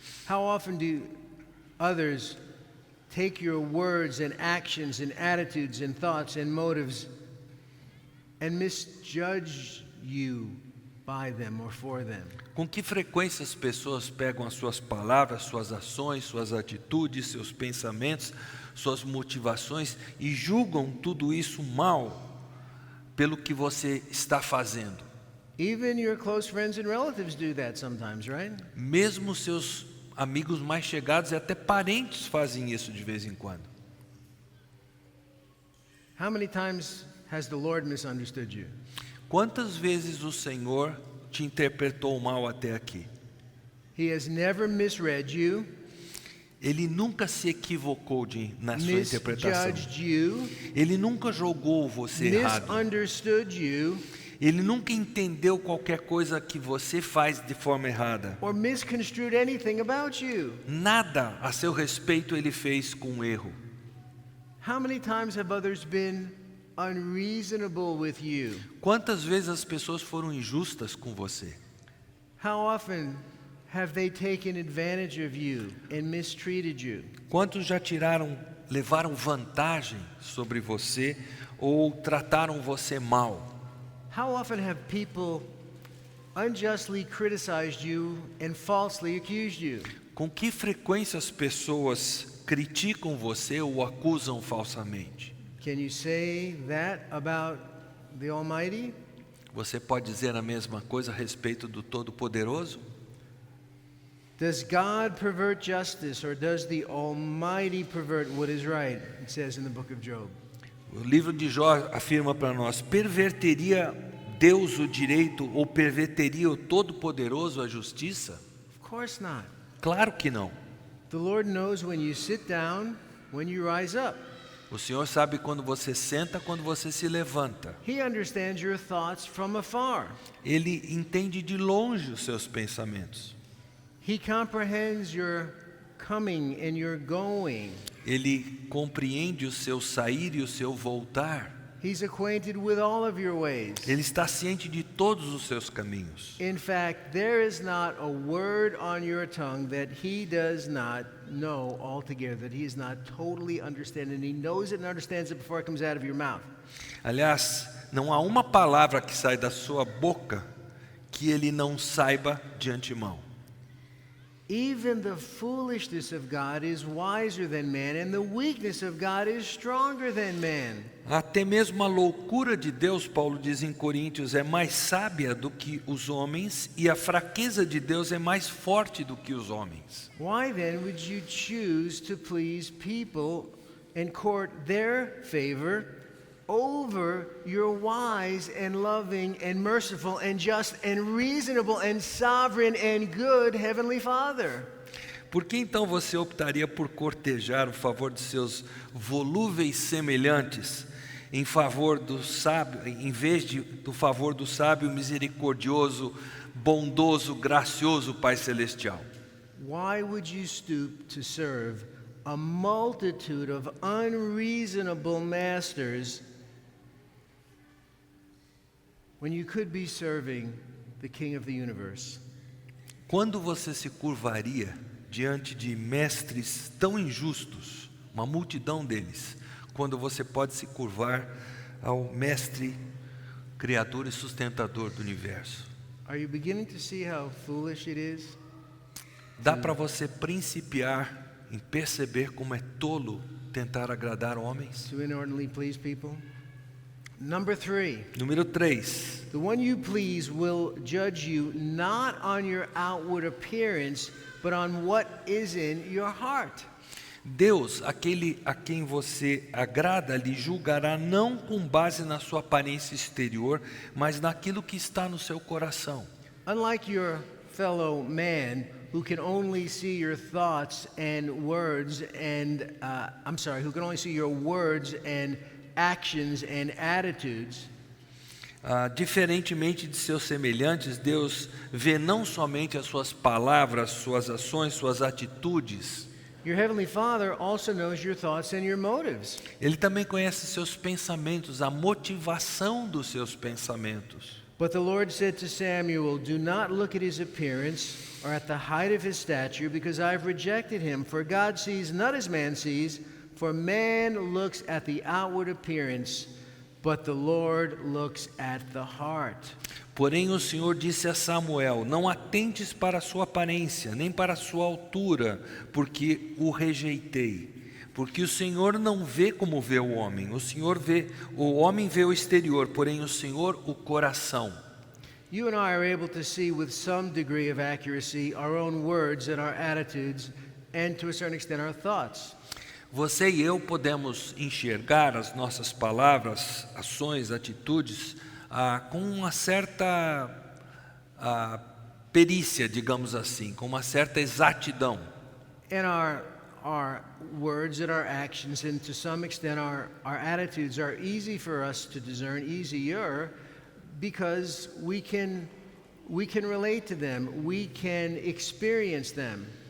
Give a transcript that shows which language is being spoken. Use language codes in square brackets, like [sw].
[en] How often do others take your words and actions and attitudes and thoughts and motives and misjudge you by them or for them? [pt] Com que frequência as pessoas pegam as suas palavras, suas ações, suas atitudes, seus pensamentos, suas motivações e julgam tudo isso mal pelo que você está fazendo? [en] Even your close friends and relatives do that sometimes, right? [pt] Mesmo seus amigos mais chegados e até parentes fazem isso de vez em quando. [en] How many times has the Lord misunderstood you? [pt] Quantas vezes o Senhor te interpretou mal até aqui? [en] He has never misread you, [pt] Ele nunca se equivocou na sua interpretação. [en] misjudged you, [pt] Ele nunca julgou você errado. [en] misunderstood you, [pt] Ele nunca entendeu qualquer coisa que você faz de forma errada. [en] or misconstrued anything about you. [pt] Nada a seu respeito ele fez com erro. [en] How many times have others been unreasonable with you? [pt] Quantas vezes as pessoas foram injustas com você? [en] How often have they taken advantage of you and mistreated you? [pt] Quantos já levaram vantagem sobre você ou trataram você mal? [en] How often have people unjustly criticized you and falsely accused you? [pt] Com que frequência as pessoas criticam você ou acusam falsamente? [en] Can you say that about the Almighty? [pt] Você pode dizer a mesma coisa a respeito do Todo-Poderoso? [en] Does God pervert justice, or does the Almighty pervert what is right? It says in the book of Job. [pt] O livro de Jó afirma para nós: perverteria Deus o direito ou perverteria o Todo-Poderoso a justiça? [en] Of course not. [pt] Claro que não. [en] The Lord knows when you sit down, when you rise up. [pt] O Senhor sabe quando você senta, quando você se levanta. [en] He understands your thoughts from afar. [pt] Ele entende de longe os seus pensamentos. [en] He comprehends your coming and your going. [pt] Ele compreende o seu sair e o seu voltar. [en] He's acquainted with all of your ways. [pt] Ele está ciente de todos os seus caminhos. [en] In fact, there is not a word on your tongue that he does not know altogether, that he is not totally understanding. He knows it and understands it before it comes out of your mouth. [pt] Aliás, não há uma palavra que sai da sua boca que ele não saiba de antemão. [en] Even the foolishness of God is wiser than man, and the weakness of God is stronger than man. [pt] Até mesmo a loucura de Deus, Paulo diz em Coríntios, é mais sábia do que os homens, e a fraqueza de Deus é mais forte do que os homens. [en] Why then would you choose to please people and court their favor over your wise and loving and merciful and just and reasonable and sovereign and good Heavenly Father? [pt] Por que então você optaria por cortejar o favor de seus volúveis semelhantes em favor do sábio, em vez do favor do sábio, misericordioso, bondoso, gracioso Pai Celestial? [en] Why would you stoop to serve a multitude of unreasonable masters when you could be serving the King of the universe? [pt] Quando você se curvaria diante de mestres tão injustos, uma multidão deles, quando você pode se curvar ao mestre, criador e sustentador do universo? [en] Are you beginning to see how foolish it is? [pt] Dá para você principiar em perceber como é tolo tentar agradar homens? [en] To inordinately please people? Number 3, [pt] Número 3. [en] the one you please will judge you not on your outward appearance, but on what is in your heart. [pt] Deus, aquele a quem você agrada, lhe julgará não com base na sua aparência exterior, mas naquilo que está no seu coração. [en] Unlike your fellow man who can only see your thoughts and words and, who can only see your words and actions and attitudes, [pt] Diferentemente de seus semelhantes, Deus vê não somente as suas palavras, suas ações, suas atitudes. [en] your Heavenly Father also knows your thoughts and your motives. [pt] Ele também conhece seus pensamentos, a motivação dos seus pensamentos. [en] But the Lord said to Samuel, do not look at his appearance or at the height of his stature, because I've rejected him. For God sees not as man sees, for man looks at the outward appearance, but the Lord looks at the heart. [pt] Porém o Senhor disse a Samuel: não atentes para a sua aparência, nem para a sua altura, porque o rejeitei. Porque o Senhor não vê como vê o homem. O homem vê o exterior, porém o Senhor o coração. [en] You and I are able to see with some degree of accuracy our own words and our attitudes, and to a certain extent our thoughts. [pt] Você e eu podemos enxergar as nossas palavras, ações, atitudes com uma certa perícia, digamos assim, com uma certa exatidão. [en] And our words and our actions, and to some extent our attitudes, are easy for us to discern, easier, because we can relate to them, we can experience them.